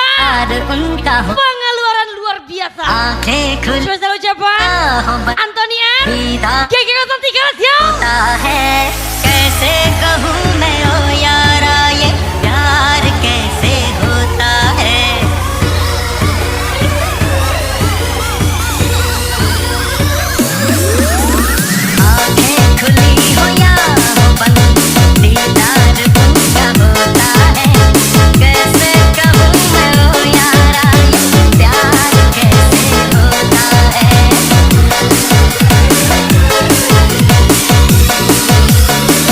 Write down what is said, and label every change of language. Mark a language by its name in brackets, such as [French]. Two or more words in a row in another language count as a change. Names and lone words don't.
[Hindi] दीदार उनका हो [Indonesian] Pengeluaran luar biasa. [Hindi] आंखें खुल [Indonesian] Spesial ucapan [Hindi] मोहब्बत Anthony R. दीदार [Indonesian] Kiki 03 siap. [Hindi] होता है कैसे कहूँ मैं ओ यारा ये प्यार कैसे होता है आंखें खुली हो या हो बंद दीदार उनका होता है कैसे कहूँ मैं ओ यारा ये प्यार कैसे होता है